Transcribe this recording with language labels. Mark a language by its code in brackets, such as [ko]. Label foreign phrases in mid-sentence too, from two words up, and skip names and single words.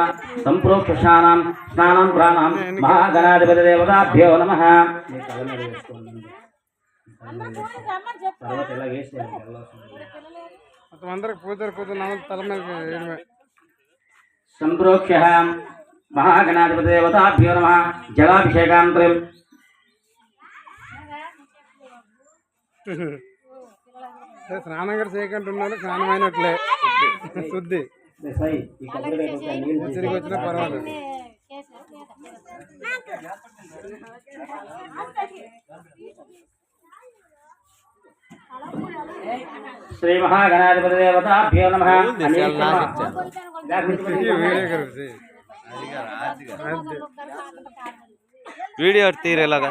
[sa] संप्रोक्षाणां स्नानं प्राणां महागणाधिपति देवताभ्यो नमः। संप्रोक्ष महागणाधिपति देवताभ्यो नमः। जलाभिषेकांतरं [te] స్నానం కూడా చేయకుంటున్నారు స్నానమైనట్లే శుద్ధి తిరిగి వచ్చినా పర్వాలేదు। [sa] श्री महागणाधिपति देवताभ्यो नमः। [te] వీడియో తీరేలాగా